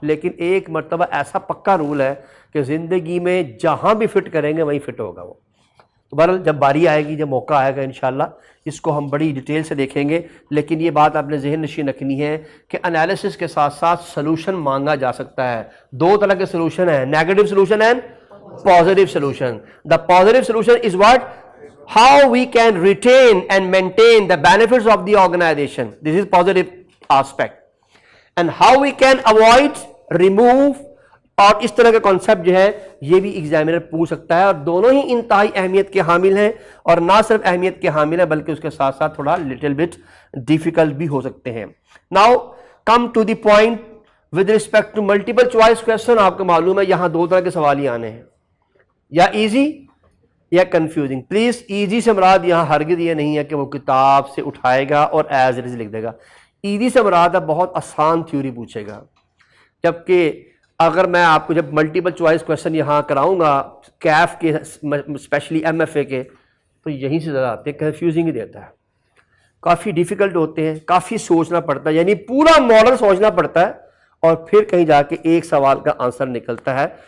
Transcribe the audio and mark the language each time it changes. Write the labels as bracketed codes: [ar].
[ur] لیکن ایک مرتبہ ایسا پکا رول ہے کہ زندگی میں جہاں بھی فٹ کریں گے وہیں فٹ ہوگا وہ. تو بہرحال جب باری آئے گی, جب موقع آئے گا انشاءاللہ اس کو ہم بڑی ڈیٹیل سے دیکھیں گے. لیکن یہ بات آپ نے ذہن نشین رکھنی ہے کہ انالیسس کے ساتھ ساتھ سلوشن مانگا جا سکتا ہے. 2 طرح کے سلوشن ہیں, negative solution and positive solution. [en] The positive solution is what, how we can retain and maintain the benefits of the organization. This is positive aspect. And how we can avoid, remove, [ur] اور اس طرح کے concept جو ہے یہ بھی examiner پوچھ سکتا ہے. اور دونوں ہی انتہائی اہمیت کے حامل ہیں, اور نہ صرف اہمیت کے حامل ہیں بلکہ اس کے ساتھ ساتھ تھوڑا لٹل بٹ ڈیفیکلٹ بھی ہو سکتے ہیں. [en] Now come to the point with respect to multiple choice question. [ur] آپ کو معلوم ہے یہاں 2 طرح کے سوال ہی آنے ہیں, یا ایزی یا کنفیوزنگ. پلیز ایزی سے مراد یہاں ہرگز یہ نہیں ہے کہ وہ کتاب سے اٹھائے گا اور [en] as it is [ur] لکھ دے گا. ایزی سے مراد ہے بہت آسان تھیوری پوچھے گا. جبکہ اگر میں آپ کو جب ملٹیپل چوائس کویشچن یہاں کراؤں گا کیف کے اسپیشلی MFA کے, تو یہیں سے زیادہ آتے ہیں, کنفیوزنگ ہی دیتا ہے, کافی ڈیفیکلٹ ہوتے ہیں, کافی سوچنا پڑتا ہے, یعنی پورا ماڈل سوچنا پڑتا ہے اور پھر کہیں جا کے ایک سوال کا آنسر نکلتا ہے.